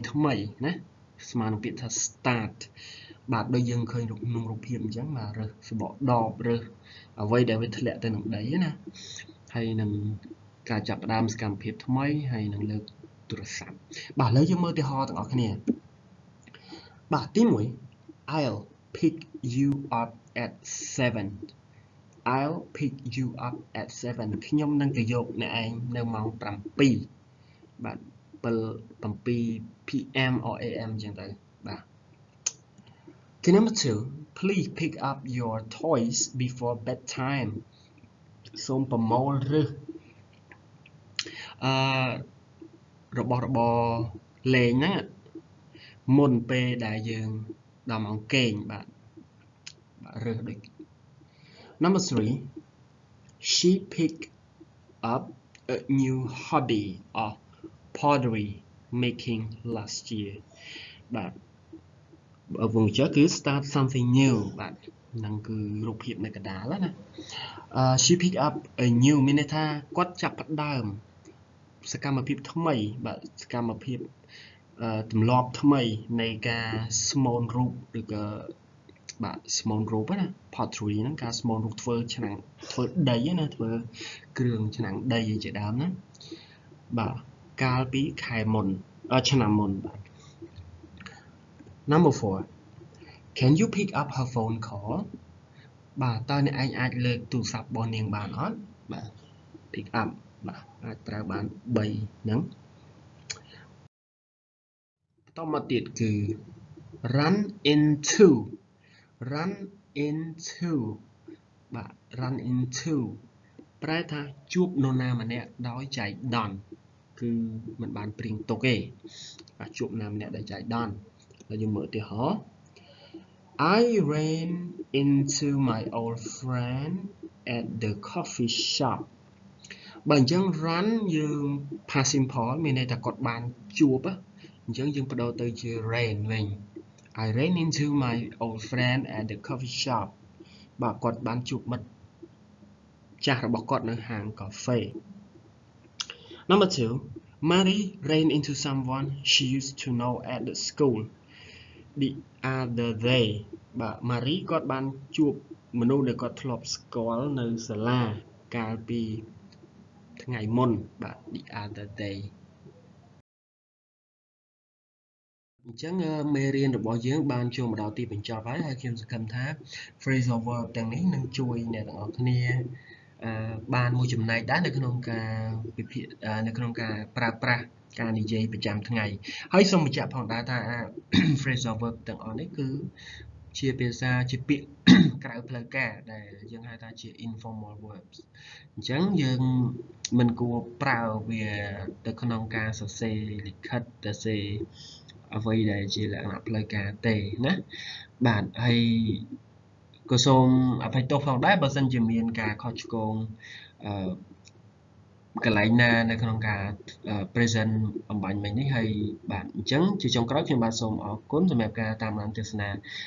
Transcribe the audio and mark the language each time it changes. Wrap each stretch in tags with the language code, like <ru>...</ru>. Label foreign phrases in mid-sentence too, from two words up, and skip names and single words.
<km>ថ្មីណាស្មើនឹងពាក្យថា start បាទដូចយើងឃើញក្នុងរូបភាពអញ្ចឹងបាទរើសសបកដបរើសអ្វីដែលវាធ្លាក់ទៅនឹងដីណាហើយនឹងការចាប់ផ្ដើមសកម្មភាពថ្មីហើយនឹងលើកទូរស័ព្ទបាទឥឡូវយើងមើលឧទាហរណ៍ទាំងអស់គ្នាបាទទី1</km> <en>I'll pick you up at 7 I'll pick you up at 7</en> <km>ខ្ញុំនឹងទៅយកអ្នកឯងនៅម៉ោង7បាទ</km> <en>7 PM or AM</en> <km>អញ្ចឹងទៅបាទ</km> <en>Okay, number 2 please pick up your toys before bedtime</en> <km>សូមប្រមូលឬរបស់របរលេងហ្នឹងមុនពេលដែលយើងដល់ម៉ោងគេងបាទរើសដូច</km> <en>Number 3 she picked up a new hobby of pottery making last year</en> <km>បាទវងចើគឺ</km> <en>start something new</en> <km>បាទហ្នឹងគឺរូបភាពនៅកណ្ដាលណា</km> <en>she picked up a new</en> <km>មានន័យថាគាត់ចាប់ផ្ដើមសកម្មភាពថ្មីបាទសកម្មភាពទម្លាប់ ថ្មីនៃការស្មូនរូបឬក៏បាទស្មូនរូបណា pottery ហ្នឹងការស្មូនរូបធ្វើឆ្នាំងធ្វើដីណាធ្វើគ្រឿងឆ្នាំងដីជាដើមណាបាទកាលពីខែមុនឆ្នាំមុនបាទ</km> <en>Number 4 Can you pick up her phone call</en> <km>បាទតើអ្នកឯងអាចលើកទូរស័ព្ទរបស់នាងបានអត់បាទ</km> <en>pick up</en> <km>បាទអាចប្រើបាន3ហ្នឹង បន្តមកទៀតគឺ</km> <en>run into</en> <km>បាទ</km> <en>run into</en> <km>ប្រែថាជួបនរណាម្នាក់ដោយចៃដន្យគឺមិនបានព្រៀងទុកទេបាទជួបនរណាម្នាក់ដោយចៃដន្យ ហើយយើងមើលឧទាហរណ៍</km> <en>I ran into my old friend at the coffee shop</en> <km>បើអញ្ចឹង run យើង</km> <en>past simple</en> <km>មានន័យថាគាត់ បានជួបអញ្ចឹងយើងបដូរទៅជា ran វិញ</km> <en>I ran into my old friend at the coffee shop</en> <km>បាទគាត់បានជួបមិត្តចាស់របស់គាត់នៅហាងកាហ្វេ</km> <en>Number 2 Mary ran into someone she used to know at the school the other day</en> <km>បាទ Mary គាត់បានជួបមនុស្សដែលគាត់ធ្លាប់ស្គាល់នៅសាលាកាលពីថ្ងៃមុនបាទ</km> <en>the other day</en> <km>អញ្ចឹងមេរៀនរបស់យើងបានចូលមកដល់ទីបញ្ចប់ហើយខ្ញុំសង្ឃឹមថា</km> <en>phrasal verb</en> <km>ទាំងនេះនឹងជួយអ្នកទាំងអស់គ្នាបានមួយចំណែកដែរនៅ ក្នុងការវិភាគនៅក្នុងការប្រើប្រាស់ការនិយាយប្រចាំថ្ងៃហើយសូមបញ្ជាក់ផងដែរថា</km> <en>phrasal verb</en> <km>ទាំងអស់នេះគឺជាភាសាជាពាក្យក្រៅផ្លូវការដែលយើងហៅថាជា informal verbs អញ្ចឹងយើងមិនគួរប្រើវាទៅក្នុងការសរសេរលិខិតសរសេរអ្វីដែលជាលក្ខណៈផ្លូវការទេណាបាទហើយក៏សូមអភ័យទោសផងដែរបើសិនជាមានការខុសឆ្គងកន្លែងណានៅក្នុងការ present អំបញ្ញមិញនេះហើយបាទអញ្ចឹងជាចុងក្រោយខ្ញុំបាទសូមអរគុណសម្រាប់ការតាមដានទស្សនា</km>